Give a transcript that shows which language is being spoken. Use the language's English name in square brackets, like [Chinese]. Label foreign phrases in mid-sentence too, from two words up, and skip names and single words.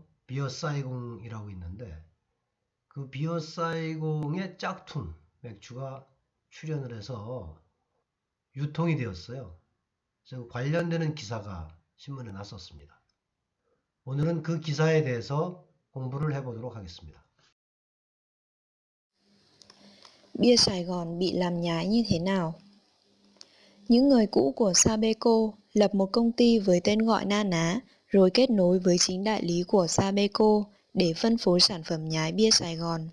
[Korean] 비어 사이공이라고 있는데 그 비어 사이공의 짝퉁 맥주가 출현을 해서 유통이 되었어요. 그래서 관련되는 기사가 신문에 났었습니다. 오늘은 그 기사에 대해서 공부를 해보도록 하겠습니다. [Vietnamese] Bia Sài Gòn bị làm nhái như thế nào? Những người cũ của Sabeco lập một công ty với tên gọi na ná, rồi kết nối với chính đại lý của Sabeco để phân phối sản phẩm nhái bia Sài Gòn.